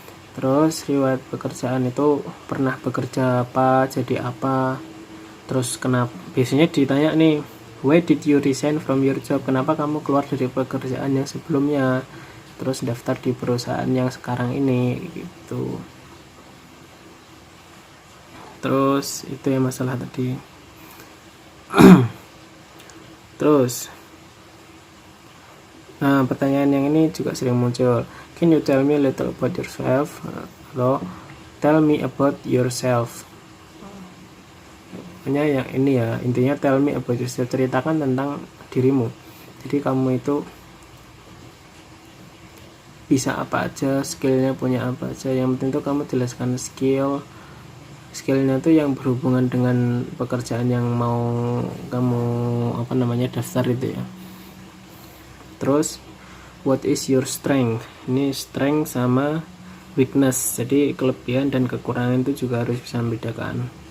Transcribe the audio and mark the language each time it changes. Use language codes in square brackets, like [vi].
[id] Terus riwayat pekerjaan itu pernah bekerja apa, jadi apa, terus kenapa, biasanya ditanya nih, [en] why did you resign from your job, [id] kenapa kamu keluar dari pekerjaan yang sebelumnya, terus daftar di perusahaan yang sekarang ini gitu. Terus itu yang masalah tadi. Terus nah, pertanyaan yang ini juga sering muncul. [en] Can you tell me a little about yourself? [id] Atau [en] tell me about yourself. [id] Pokoknya yang ini ya, intinya [en] tell me about yourself, [id] ceritakan tentang dirimu. Jadi kamu itu bisa apa aja, skillnya punya apa aja. Yang penting tuh kamu jelaskan skillnya tuh yang berhubungan dengan pekerjaan yang mau kamu daftar itu ya. Terus [en] what is your strength? [id] Ini [en] strength [id] sama [en] weakness. [id] Jadi kelebihan dan kekurangan itu juga harus bisa membedakan.